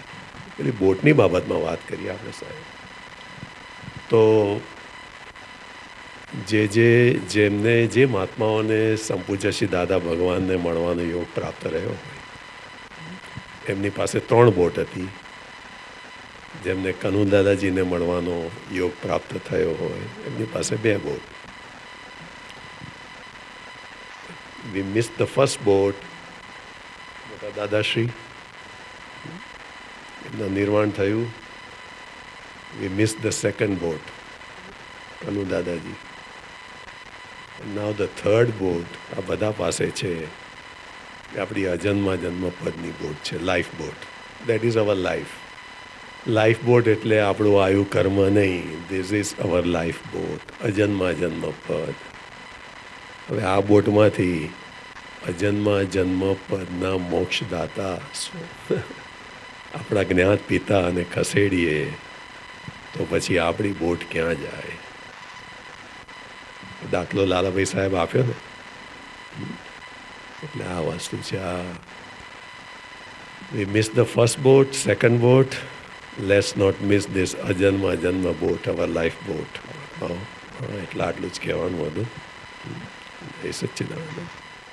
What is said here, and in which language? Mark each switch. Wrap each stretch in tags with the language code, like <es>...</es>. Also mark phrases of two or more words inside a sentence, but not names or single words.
<gu>પેલી બોટની બાબતમાં વાત કરીએ આપણે સાહેબ, તો જેમને જે મહાત્માઓને સંપૂજ્ય શ્રી દાદા ભગવાનને મળવાનો યોગ પ્રાપ્ત રહ્યો હોય, એમની પાસે 3 બોટ હતી. જેમને કનુ દાદાજીને મળવાનો યોગ પ્રાપ્ત થયો હોય એમની પાસે 2 બોટ.</gu> <en>We missed the first boat,</en> <gu>મોટા દાદાશ્રી એમના નિર્વાણ થયું.</gu> <en>We missed the second boat,</en> <gu>કનુ દાદાજી.</gu> <en>Now the third boat</en> <gu>આ બધા પાસે છે, આપણી અજન્મા જન્મ પદની બોટ છે,</gu> <en>life boat. that is our life. life boat</en> <gu>એટલે આપણું આયુ કર્મ નહીં.</gu> <en>this is our life boat,</en> <gu>અજન્મા જન્મ પદ. હવે આ બોટમાંથી અજન્મા જન્મ પદના મોક્ષદાતા આપણા જ્ઞાત પિતા અને ખસેડીએ તો પછી આપણી બોટ ક્યાં જાય. દાખલો લાલાભાઈ સાહેબ આપ્યો ને, એટલે આ વસ્તુ છે.</gu> <en>We miss the first boat, second boat. Let's not miss this</en> <gu>અજન્મા જન્મ</gu> <en>બોટ, our life boat.</en> <gu>એટલે આટલું જ કહેવાનું હતું. એ સચ્ચિદાનંદ.</gu>